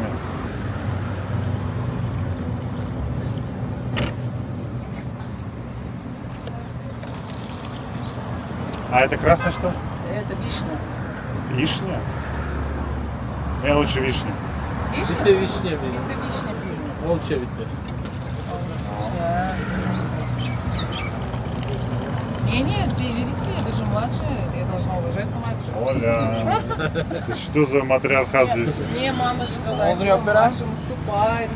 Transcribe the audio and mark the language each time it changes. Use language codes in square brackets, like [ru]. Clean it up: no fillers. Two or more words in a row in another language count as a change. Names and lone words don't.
[ru] нет. А это красное что? Это вишня. Вишня? Мне лучше вишня. Вишня? [tr] Bitti vişne benim. [ru] Это вишня. [tr] Olça bitti. [ru] Не, берите, вы же младшая, я должна уважать младшую. Оля, ты что за матриархат здесь? Не, мамочка, вашим уступает.